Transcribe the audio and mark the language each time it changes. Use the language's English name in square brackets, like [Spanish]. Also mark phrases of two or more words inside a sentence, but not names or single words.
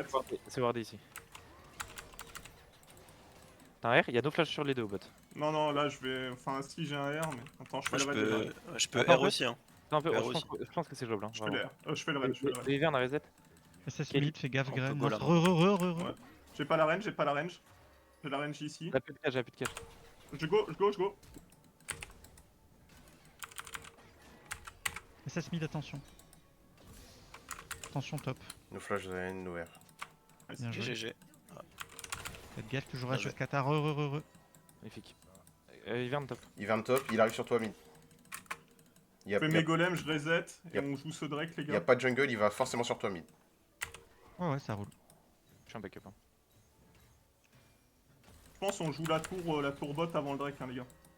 [French] reset. pas- c'est wardé ici. Derrière, il y a [English] no flash [French] sur les deux au bot. Non, non, là je vais. Enfin, si j'ai un R, mais. Attends, je fais Moi, le raid de Drake. je peux Attends, R aussi. Hein. Non, un peu, Faire je pense, aussi. je pense que c'est jouable. Hein, Je fais le vraiment. R. Je fais le raid, je fais le raid. Les Ivern a reset. SS Quel- mid, fais gaffe, On Gren. peut Non, go là, re, re, re, re, re. Ouais. J'ai pas la range, j'ai pas la range. J'ai la range ici. Elle a plus de cash, elle a plus de cash. Je go, je go, je go. SS mid, attention. Attention top. [English] No flash [French] Zayn, [English] no R. [French] Bien joué. GG. Faites gaffe, toujours Bien à joué. sur Kata. Re, re, re, re. Magnifique. Ivern top. Il vient de top, il arrive sur toi mid. Il y a, Je fais il y a- mes golems, je reset et Yep. on joue ce Drake, les il y a gars. pas de jungle, il va forcément sur toi mid. Ouais, ouais, ça roule. Je suis un backup. Hein. Je pense on joue la tour bot avant le Drake, hein, les gars.